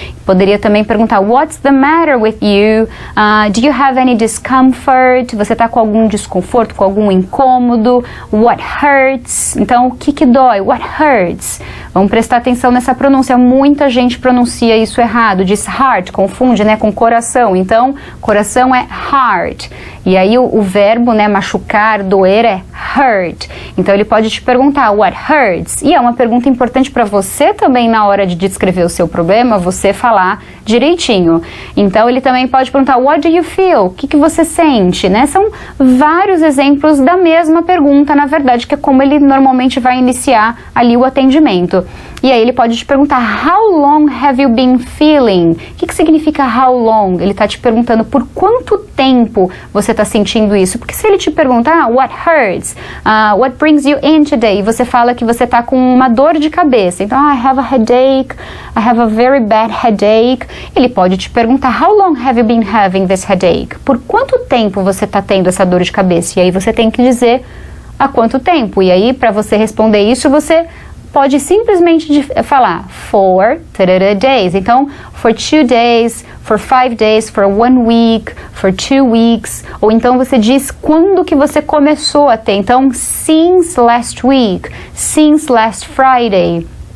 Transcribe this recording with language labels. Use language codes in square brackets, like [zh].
[pt] Poderia também perguntar: [en] What's the matter with you? Do you have any discomfort? [pt] Você está com algum desconforto, com algum incômodo? [en] What hurts? [pt] Então, o que dói? [en] What hurts? [pt] Vamos prestar atenção nessa pronúncia. Muita gente pronuncia isso errado. Diz heart, confunde, né, com coração. Então, coração é heart. E aí o verbo, né, machucar, doer é hurt. Então, ele pode te perguntar: [en] What hurts? [pt] E é uma pergunta importante para você também na hora de descrever o seu problema, você falar direitinho. Então, ele também pode perguntar: [en] What do you feel? [pt] O que você sente? Né? São vários exemplos da mesma pergunta, na verdade, que é como ele normalmente vai iniciar ali o atendimento. E aí ele pode te perguntar: [en] How long have you been feeling? [pt] O que significa [en] how long? [pt] Ele está te perguntando por quanto tempo você está sentindo isso. Porque se ele te perguntar [en] what hurts, what brings you in today, [pt] você fala que você está com uma dor de cabeça. [en] Então, I have a headache, I have a very bad headache. [pt] Ele pode te perguntar: [en] How long have you been having this headache? [pt] Por quanto tempo você está tendo essa dor de cabeça? E aí você tem que dizer há quanto tempo. E aí, para você responder isso, você pode simplesmente falar [en] for days. Então, for 2 days, for 5 days, for 1 week, for 2 weeks. [pt] Ou então você diz quando que você começou a ter. [en] Então, since last week, since last Friday.